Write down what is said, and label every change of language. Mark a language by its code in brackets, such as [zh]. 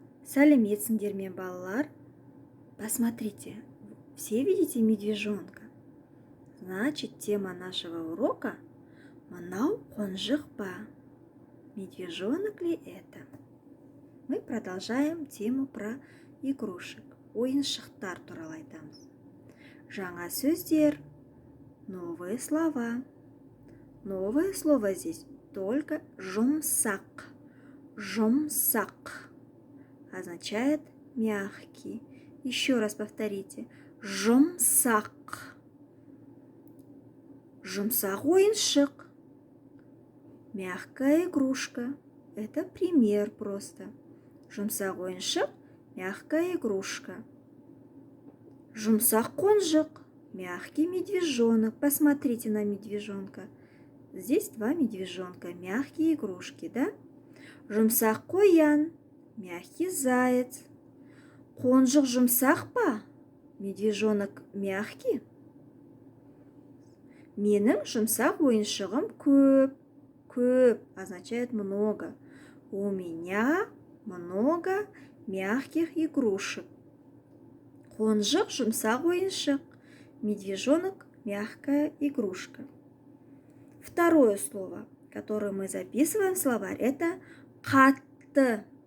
[kk] Сәлеметсіңдер ме, балалар? [ru] Посмотрите, все видите медвежонка? Значит, тема нашего урока [kk] «Мынау қонжық па?» [ru] Медвежонок ли это? Мы продолжаем тему про игрушек, [kk] ойыншықтар туралы айтамыз. Жаңа сөздер, [ru] новые слова. Новое слово здесь только жұмсақ. Жұмсақ означает мягкий. Еще раз повторите. Жұмсақ. [kk] Жұмсақ ойыншық. [ru] Мягкая игрушка. Это пример просто. [kk] Жұмсақ ойыншық, [ru] мягкая игрушка. [kk] Жұмсақ қонжық. [ru] Мягкий медвежонок. Посмотрите на медвежонка. Здесь два медвежонка, мягкие игрушки, да? [kk] Жұмсақ қоян. [ru] Мягкий заяц. [kk] Қонжық жұмсақ па? [ru] Медвежонок мягкий. [kk] Менің жұмсақ ойыншығым көп. [ru] Көп означает много. У меня много мягких игрушек. [kk] Қонжық жұмсақ ойыншық. [ru] Медвежонок мягкая игрушка. Второе слово, которое мы записываем в словарь, это қатты.